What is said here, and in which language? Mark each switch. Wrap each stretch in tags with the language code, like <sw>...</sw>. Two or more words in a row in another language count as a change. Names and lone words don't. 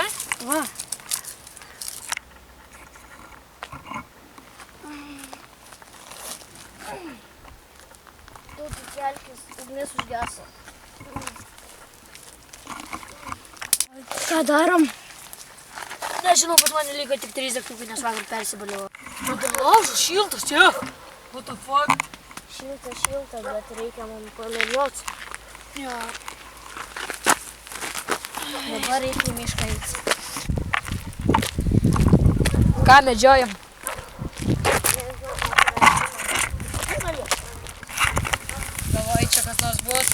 <lt>Va. Tu kelkis, ugnis užgeso. Ką darom? Nežinau, pas mane liko tik 3 degtukai, nes vakar persibaliavo. Bet laužas šiltas, čia.</lt> <en>What the fuck?</en> <lt>Šilta, bet reikia mums pamėlioti. Jo. Dabar reikia į mišką eiti. Ką medžiojam? Galvoji, čia kas nors bus.</lt>